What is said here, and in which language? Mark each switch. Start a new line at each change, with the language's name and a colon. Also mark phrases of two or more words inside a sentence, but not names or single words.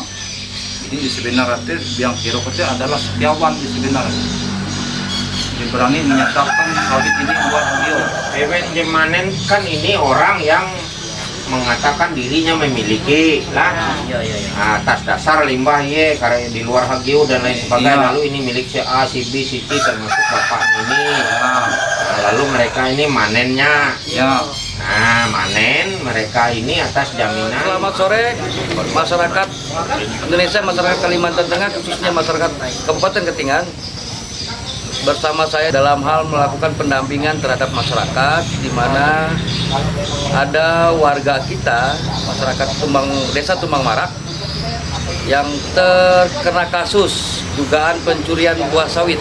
Indonesian: Jadi di sebenarnya biang kerok itu adalah setiawan di sebenarnya. Dia berani menyatakan sawit ini buat beliau.
Ngaju: Ewen jemanen
Indonesian: kan ini orang yang mengatakan dirinya memiliki lah atas dasar limbah karena di luar hagiu dan lain sebagainya. Lalu ini milik si A, si B, si C termasuk bapak ini. Lalu mereka ini manennya nah manen mereka ini atas jaminan. Selamat sore masyarakat Indonesia, masyarakat Kalimantan Tengah, khususnya masyarakat Kabupaten Katingan. Bersama saya dalam hal melakukan pendampingan terhadap masyarakat, di mana ada warga kita, masyarakat Desa Tumbang Marak, yang terkena kasus dugaan pencurian buah sawit.